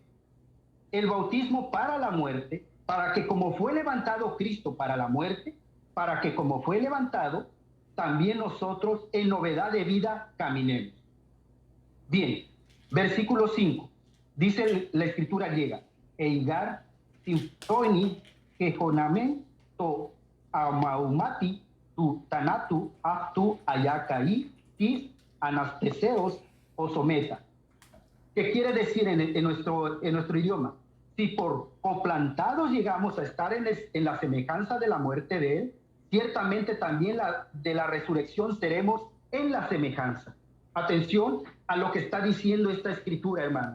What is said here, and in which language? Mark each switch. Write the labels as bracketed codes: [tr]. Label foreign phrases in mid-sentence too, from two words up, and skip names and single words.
[es] El bautismo para la muerte, para que como fue levantado Cristo para la muerte, para que como fue levantado, también nosotros en novedad de vida caminemos. Bien, versículo 5, dice la escritura griega, [el] εἰ γὰρ σύμφυτοι γεγόναμεν τῷ ὁμοιώματι τοῦ θανάτου αὐτοῦ ἀλλὰ καὶ τῆς ἀναστάσεως ἐσόμεθα. [es] ¿Qué quiere decir en nuestro idioma? Si por coplantados llegamos a estar en la semejanza de la muerte de él, ciertamente también de la resurrección seremos en la semejanza. Atención a lo que está diciendo esta escritura, hermanos.